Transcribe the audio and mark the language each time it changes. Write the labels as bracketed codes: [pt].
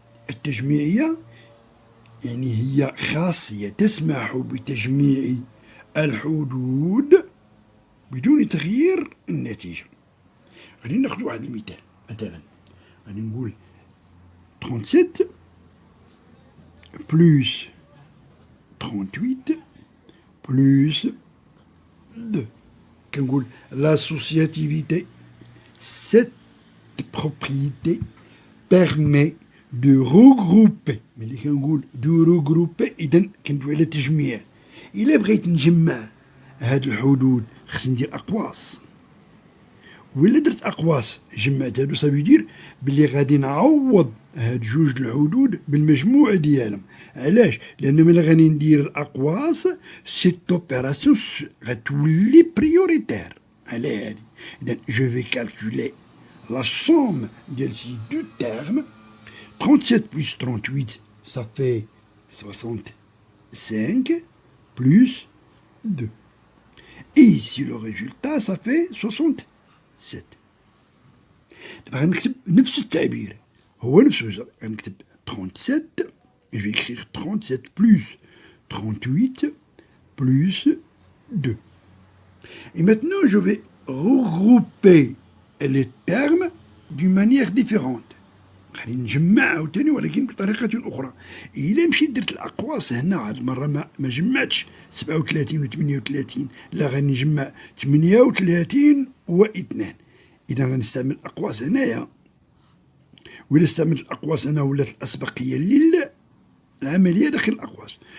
[ar] التجميعية يعني هي خاصية تسمح بتجميع الحدود بدون تغيير النتيجة. غادي ناخذ واحد المثال، مثلا غادي نقول 37 plus 38 plus 2. كنقول [fr] l'associativité, cette propriété permet de regrouper. [ar] ملي كنقول [fr] de regrouper [ar] إذا كندوي على تجميع. إلا بغيت نجمع هاد الحدود خصني ندير أقواس، وإلا درت أقواس جمعت هادو صافي دير بلي غادي نعوض هاد جوج الحدود بالمجموع ديالهم. علاش؟ لأن ملي غادي ندير الأقواس سيت اوبيراسيون غتولي بريوريتير على هادي. إذا جو في كالكولي لا سوم ديال سي دو تيرم. [fr] 37 plus 38 ça fait 65 plus 2. Et ici le résultat ça fait 67. [ar] دابا غنكتب نفس التعبير، هو نفسه. غنكتب 37, [fr] je vais écrire 37 plus 38 plus 2. Et maintenant je vais regrouper les termes d'une manière différente. [ar] غادي نجمع عاوتاني ولكن بطريقة أخرى. إلا مشيت درت الأقواس هنا هاد المرة ما جمعتش 37 و 38، لا غادي نجمع 38 و 2. إذا غنستعمل الأقواس هنايا، وإلا استعملت الأقواس هنا ولات الأسبقية للعملية داخل الأقواس.